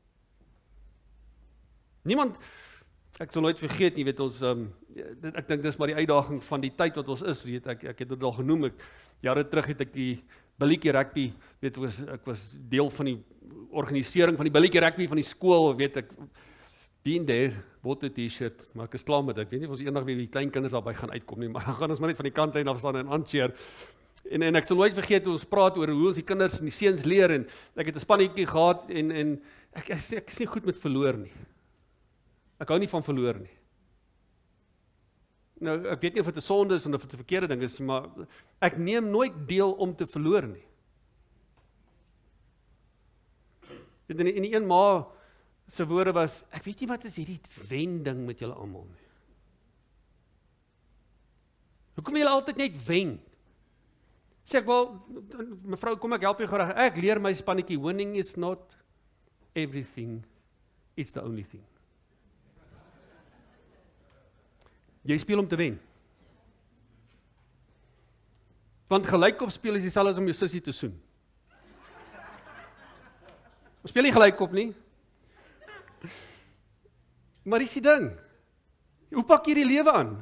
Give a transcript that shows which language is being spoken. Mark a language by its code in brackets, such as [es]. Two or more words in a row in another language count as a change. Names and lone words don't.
[af] Niemand, ek sal nooit vergeet nie, weet ons, ek dink dis maar die uitdaging van die tyd wat ons is, weet ek het dit al genoem, jare terug het ek die billetjie rugby, weet ek was deel van die organisering van die billetjie rugby van die skool, weet ek, [en] been there, bought [af] 'n t-shirt, maar ek is klaar met dit. Ek weet nie of ons eendag weer die klein kinders daarby gaan uitkom nie, maar dan gaan ons maar net van die kantlyn af staan en aancheer. En ek sal nooit vergeet hoe ons praat oor hoe ons die kinders en die seuns leer, en ek het 'n spannetjie gehad, en ek is nie goed met verloor nie. Ek hou nie van verloor nie. Nou, ek weet nie of dit 'n sonde is of dit 'n verkeerde ding is, maar ek neem nooit deel om te verloor nie. En die een ma se woorde was, ek weet nie wat is hierdie wending met julle almal nie. Hoekom julle altyd net wen? Sê ek, wel, mevrou, kom ek help jou graag. Ek leer my spannetjie, [en] winning is not everything, it's the only thing. [af] Jy speel om te wen. Want gelykop speel is dieselfde as om jou sussie te soen. Ons speel nie gelykop nie. Maar dis die ding. Hoe pak jy die lewe aan?